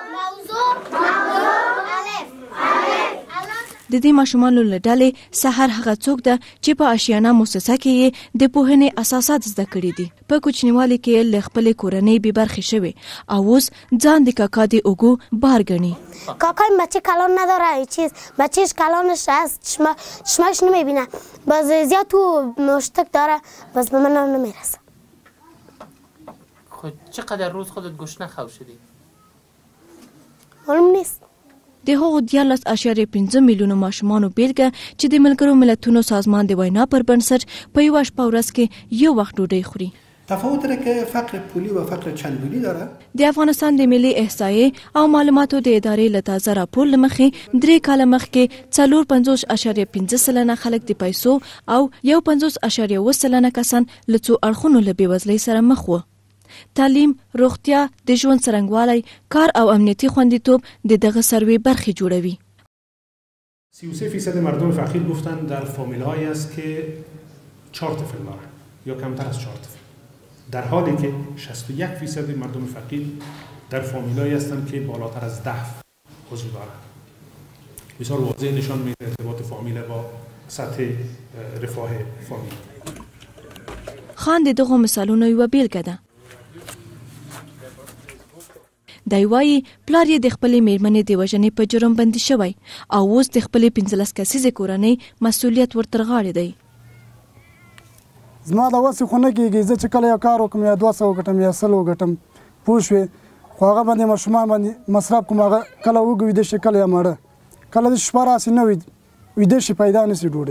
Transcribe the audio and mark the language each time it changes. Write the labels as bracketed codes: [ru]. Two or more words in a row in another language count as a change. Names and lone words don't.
[ps] د دې ماشومانو له ډلې سحر هغه څوک ده چې په آشیانه مؤسسه کې یې د پوهنې اساسات زده کړي دي. په کوچنیوالي کې له خپلې کورنۍ بې برخې شوی او اوس ځان د کاکا د اوږو بار ګڼي. [fa] کاکای بچه کلان نداره چیز بچهش کلانش هست چشمش نمیبینه باز زیاد تو مشتک داره باز به من نمیرسه. خود چقدر روز خودت گشنه خو شدی؟ معلوم نیست. [ps] د هغو 14.5 میلیونو ماشومانو بیلګه چې د ملګرو ملتونو سازمان د وینا پر بنسټ په یوه شپه ورځ کې یو وخت ډوډۍ خوري. [fa] تفاوت داره که فقر پولی و فقر چندگونی داره. [ps] د افغانستان د ملي احصایې او معلوماتو د ادارې له تازه راپور له مخې 3 کاله مخکې 54.5% خلک د پیسو او 51.7% کسان له څو اړخونو له بېوزلۍ سره مخ وو. تعلیم، روغتیا، د ژوند څرنګوالی، کار او امنیتي خوندیتوب د دغه سروې برخې جوړوي. [fa] 33% مردم فقیر گفتن در فامیل‌هایی است که 4 طفل دارند یا کمتر از 4 طفل. در حالی که 61% مردم فقیر در فامیل‌هایی هستند که بالاتر از 10 عضو دارند. بسیار واضح نشان میده ارتباط فامیل با سطح رفاه فامیل. [ps] خان دغه مثالونو یو بیلګه ده. دی وایي پلار یې د خپلې میرمنې د وژنې په جرم بندي شوی او اوس د خپلې 15 کسیزې کورنۍ مسؤلیت ورتر غاړې دی. زما د وسې خو نه کېږي زه چې کله یو کار وکړم یا 200 وګټم یا 100 وګټم پوه شوې خو هغه باندې ماشومان باندې مصرف کوم هغه کله وږي ویده شي کله یې مړه کله د شپه راسي نه ویده شي پیدا نه شي ډوډۍ.